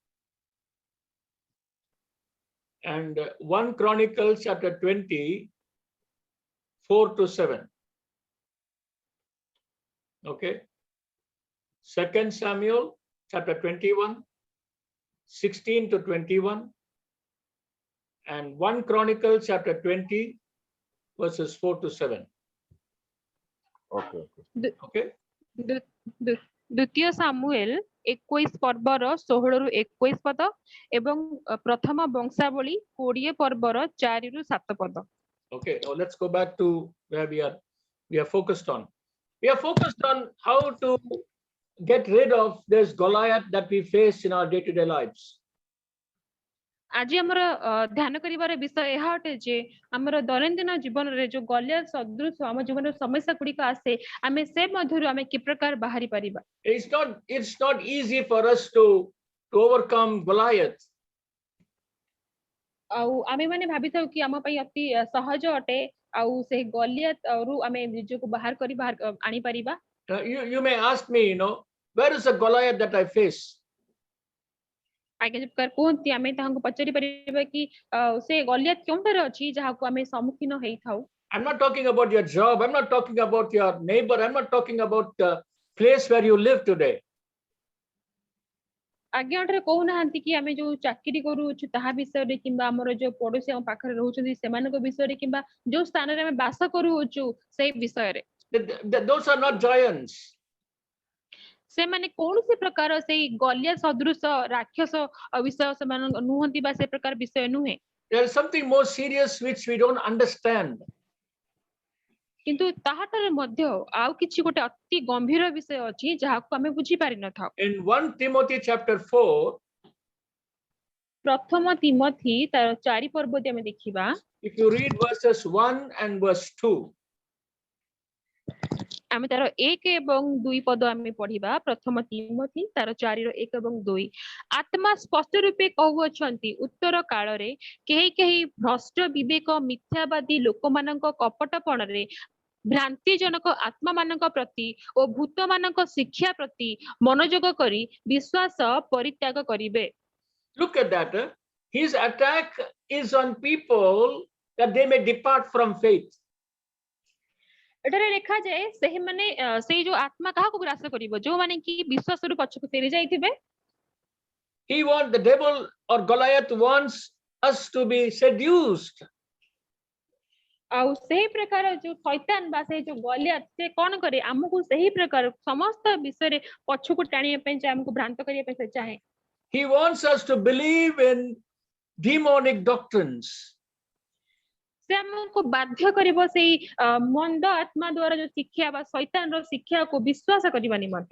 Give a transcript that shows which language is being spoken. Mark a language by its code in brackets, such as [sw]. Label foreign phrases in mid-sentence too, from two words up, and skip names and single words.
[en] And 1 Chronicles chapter 20, 4 to 7. Okay. 2 Samuel chapter 21, 16 to 21. And 1 Chronicles chapter 20, verses 4 to 7. Okay. Okay. [or] ଦ୍ୱିତୀୟ ସାମୁଏଲ 21 ପର୍ବର 16 ରୁ 21 ପଦ ଏବଂ ପ୍ରଥମ ବଂଶାବଳୀ 20 ପର୍ବର 4 ରୁ 7 ପଦ. [en] Okay, now let's go back to where we are focused on. We are focused on how to get rid of this Goliath that we face in our day-to-day lives. [or] ଆଜି ଆମର ଧ୍ୟାନ କରିବାର ବିଷୟ ଏହା ଅଟେ ଯେ ଆମର ଦୈନନ୍ଦିନ ଜୀବନରେ ଯୋଉ ଗଲିଆଥ ସଦୃଶ ଆମ ଜୀବନରେ ସମସ୍ୟା ଗୁଡିକ ଆସେ ଆମେ ସେ ମଧ୍ୟରୁ ଆମେ କି ପ୍ରକାର ବାହାରି ପାରିବା. [en] It's not easy for us to overcome Goliath. [or] ଆଉ ଆମେ ମାନେ ଭାବିଥାଉ କି ଆମ ପାଇଁ ଅତି ସହଜ ଅଟେ ଆଉ ସେ ଗଲିଆଥରୁ ଆମେ ନିଜକୁ ବାହାର କରି ଆଣି ପାରିବା. [en] You may ask me, where is the Goliath that I face? [or] ଆଜ୍ଞା ଯେ ପ୍ରକାର କୁହନ୍ତି ଆମେ ତାହାଙ୍କୁ ପଚାରି ପାରିବା କି ସେ ଗଲିଆଥ କେଉଁଠାରେ ଅଛି ଯାହାକୁ ଆମେ ସମ୍ମୁଖୀନ ହେଇଥାଉ. [en] I'm not talking about your job. I'm not talking about your neighbor. I'm not talking about the place where you live today. [or] ଆଜ୍ଞା ଏଠାରେ କହୁନାହାନ୍ତି କି ଆମେ ଯୋଉ ଚାକିରି କରୁଛୁ ତାହା ବିଷୟରେ କିମ୍ବା ଆମର ଯୋଉ ପଡୋଶୀ ଆମ ପାଖରେ ରହୁଛନ୍ତି ସେମାନଙ୍କ ବିଷୟରେ କିମ୍ବା ଯୋଉ ସ୍ଥାନରେ ଆମେ ବାସ କରୁଛୁ ସେଇ ବିଷୟରେ. [en] Those are not giants. [or] ସେମାନେ କୌଣସି ପ୍ରକାର ସେଇ ଗଲିଆଥ ସଦୃଶ ରାକ୍ଷସ ବିଷୟ ସେମାନେ ନୁହନ୍ତି ବା ସେ ପ୍ରକାର ବିଷୟ ନୁହେଁ. [en] There is something more serious which we don't understand. [or] କିନ୍ତୁ ତାହାଠାରୁ ମଧ୍ୟ ଆଉ କିଛି ଗୋଟେ ଅତି ଗମ୍ଭୀର ବିଷୟ ଅଛି ଯାହାକୁ ଆମେ ବୁଝି ପାରିନଥାଉ. [en] In 1 Timothy chapter 4, [or] ପ୍ରଥମ ତିମୋଥୀ ତାର 4 ପର୍ବ ଯଦି ଆମେ ଦେଖିବା, [en] if you read verses 1 and verse 2, [or] ଆମେ ତାର 1 ଏବଂ 2 ପଦ ଆମେ ପଢିବା. ପ୍ରଥମ ତିମୋଥୀ ତାର 4 ର 1 ଏବଂ 2. ଆତ୍ମା ସ୍ପଷ୍ଟ ରୂପେ କହୁଅଛନ୍ତି ଉତ୍ତର କାଳରେ କେହି ଭ୍ରଷ୍ଟ ବିବେକ ମିଥ୍ୟାବାଦୀ ଲୋକମାନଙ୍କ କପଟପଣରେ ଭ୍ରାନ୍ତିଜନକ ଆତ୍ମାମାନଙ୍କ ପ୍ରତି ଓ ଭୂତମାନଙ୍କ ଶିକ୍ଷା ପ୍ରତି ମନୋଯୋଗ କରି ବିଶ୍ୱାସ ପରିତ୍ୟାଗ କରିବେ. [en] look at that. His attack is on people that they may depart from faith. [or] ଏଠାରେ ଲେଖାଯାଏ ସେହିମାନେ ସେଇ ଯୋଉ ଆତ୍ମା କାହାକୁ ଗ୍ରାସ କରିବ ଯୋଉମାନେ କି ବିଶ୍ୱାସରୁ ପଛକୁ ଫେରି ଯାଇଥିବେ. [en] The devil or Goliath wants us to be seduced. [or] ଆଉ ସେହି ପ୍ରକାର ଯୋଉ ଶୈତାନ ବା ସେଇ ଯୋଉ ଗଲିଆଥ ସେ କଣ କରେ ଆମକୁ ସେହି ପ୍ରକାର ସମସ୍ତ ବିଷୟରେ ପଛକୁ ଟାଣିବା ପାଇଁ ଚାहे ଆମକୁ ଭ୍ରାନ୍ତ କରିବା ପାଇଁ ସେ ଚାହେଁ. [en] He wants us to believe in demonic doctrines. [or] ସେ ଆମକୁ ବାଧ୍ୟ କରିବ ସେଇ ମନ୍ଦ ଆତ୍ମା ଦ୍ୱାରା ଯୋଉ ଶିକ୍ଷା ବା ଶୈତାନର ଶିକ୍ଷାକୁ ବିଶ୍ୱାସ କରିବା ନିମନ୍ତେ.